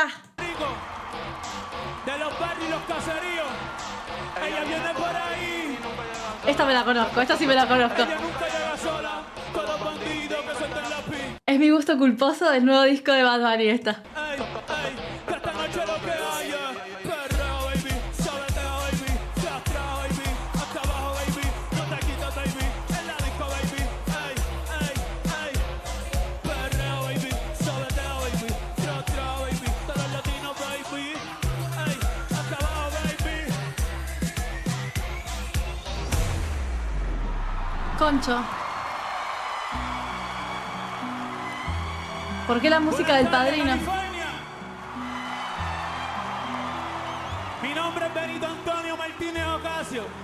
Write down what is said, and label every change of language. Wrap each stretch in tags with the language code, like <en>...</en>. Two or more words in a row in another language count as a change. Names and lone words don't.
<es>Rico, de los barrios y los caseríos. Ella viene por ahí. Esta me la conozco, esta sí me la conozco. Ella nunca llega sola. Todos bandidos que sueltan la pi. Es mi gusto culposo del nuevo disco de Bad Bunny esta. Ey, que esta noche lo que haya. Perreo, baby. Sobreteo, baby. Flastra, baby. Hasta abajo, baby. No te quitas, baby. En la disco, baby. Ey, ey, ey. Perreo, baby. Sobreteo, baby. Flastra, baby. Todos los latinos, baby. Ey, hasta abajo, baby. Concho. ¿Por qué la música del Padrino? California. Mi nombre es Benito Antonio Martínez Ocasio.</es>